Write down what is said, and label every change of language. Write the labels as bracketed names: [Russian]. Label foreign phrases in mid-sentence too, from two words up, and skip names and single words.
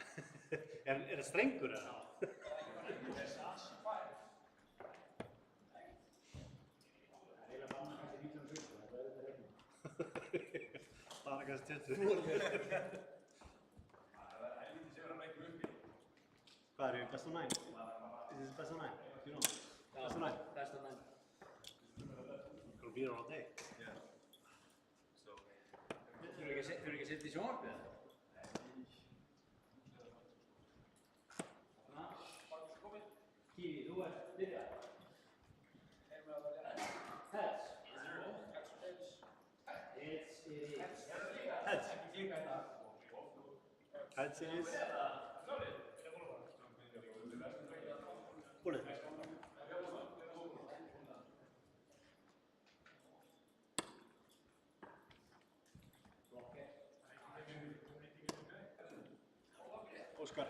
[Icelandic] Er það strengur eða? Bara kannski 20. Hvað eru [English] best of 9? Is this best of 9? Do you know? Best of 9? Best of 9. It's gonna be here all day. Yeah. So. [Icelandic] Þurfum ekki að setja í sjónvarpið eða? Kíví, þú ert byrjað. [English] Heads. Heads. Heads it is. [Icelandic] Búlið. Óskar.